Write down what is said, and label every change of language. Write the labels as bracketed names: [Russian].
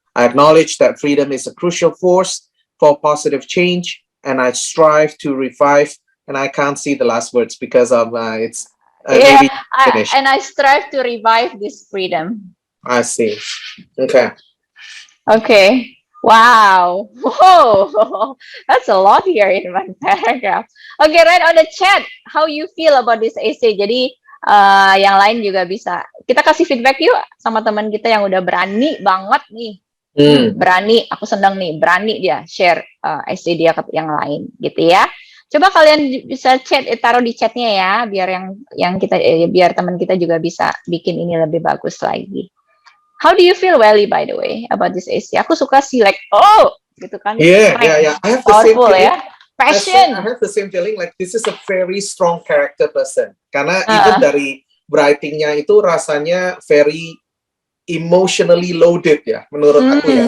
[English] I acknowledge that freedom is a crucial force for positive change, and I strive to revive, and I can't see the last words because of it's Yeah, maybe finished. and I strive to revive this freedom. I see. Okay. Okay. Wow. Whoa. That's a lot here in one paragraph. Okay, right on the chat. How you feel about this essay? [Indonesian] Jadi yang lain juga bisa. Kita kasih feedback yuk sama teman kita yang udah berani banget nih. Berani, aku senang nih, berani dia share essay dia ke yang lain gitu ya. Coba kalian bisa taruh di chatnya ya, biar yang kita biar teman kita juga bisa bikin ini lebih bagus lagi. How do you feel, Welly, by the way, about this essay? Aku suka sih [English] like, oh, [Indonesian] gitu kan. [English] Yeah. I have the same Powerful feeling. ya. Passion. I have the same feeling like this is a very strong character person. [Indonesian] Karena even dari writingnya itu rasanya [English] very emotionally loaded [Indonesian] ya, menurut aku ya.